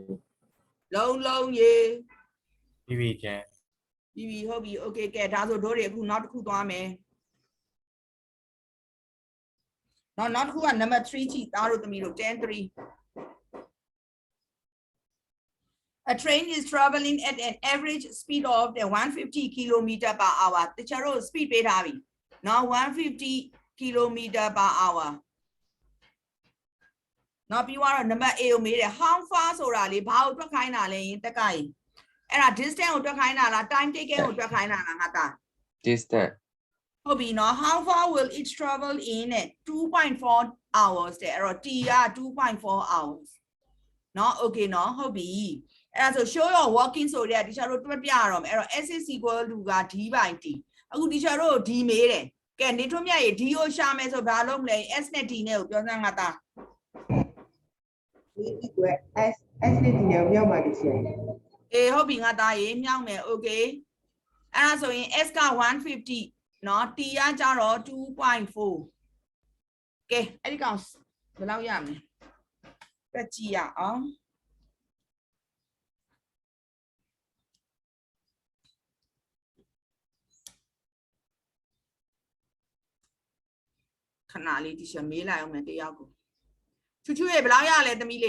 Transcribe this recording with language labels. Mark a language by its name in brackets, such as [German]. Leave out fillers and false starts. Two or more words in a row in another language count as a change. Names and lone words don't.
[Burmese] လုံးရေ ပြီးပြီကျန် ပြီးပြီဟုတ်ပြီ Okay ကဲဒါဆိုတို့တွေအခုနောက်တစ်ခုသွားမယ်နောက်တစ်ခုက number 3 ကြည့်သားတို့သမီးတို့10 3 [English] A train is traveling at an average speed of 150 kilometer per hour [Burmese] တခြားတို့ speed ပေးထားပြီနော်150 [English] kilometer per hour [Burmese] နော်ပြီးတော့ number A ကိုမေးတယ် [English] how far [Burmese] ဆိုတာလေဘာကိုတွက်ခိုင်းတာလဲယင်တက်ကရင်အဲ့ဒါ distance ကိုတွက်ခိုင်းတာလား [English] time taken [Burmese] ကိုတွက်ခိုင်းတာလားငါသား [English] Distance. [Burmese] ဟုတ်ပြီနော် [English] how far will it travel in 2.4 hours [Burmese] တဲ့အဲ့တော့ t က 2.4 hours နော် okay နော်ဟုတ်ပြီအဲ့ဒါဆို [English] show your walking [Burmese] ဆိုတဲ့ teacher တို့တွက်ပြရတော့မယ်အဲ့တော့ [English] s is equal to [Burmese] က [English] d by t [Burmese] အခု teacher တို့ d မေးတယ်ကဲနေထွန်းမြတ်ရေ d ကိုရှာမယ်ဆိုဘာလုပ်မလဲ s နဲ့ d နဲ့ကိုပြောစမ်းငါသား ဒီ equal s နဲ့ဒီနဲ့မြောက်ပါတချင် အေးဟုတ်ပြီငါသားရေမြောက်မယ် okay အဲ့ဒါဆိုရင် s က150နော် t ကကြတော့ 2.4 ကဲအဲ့ဒီကောင်ဘယ်လောက်ရမလဲတွက်ကြည့်ရအောင်ခဏလေးတီရှယ်မေးလိုက်အောင်မယ်တယောက်ကိုချူချူရေဘယ်လောက်ရလဲသမီးလေး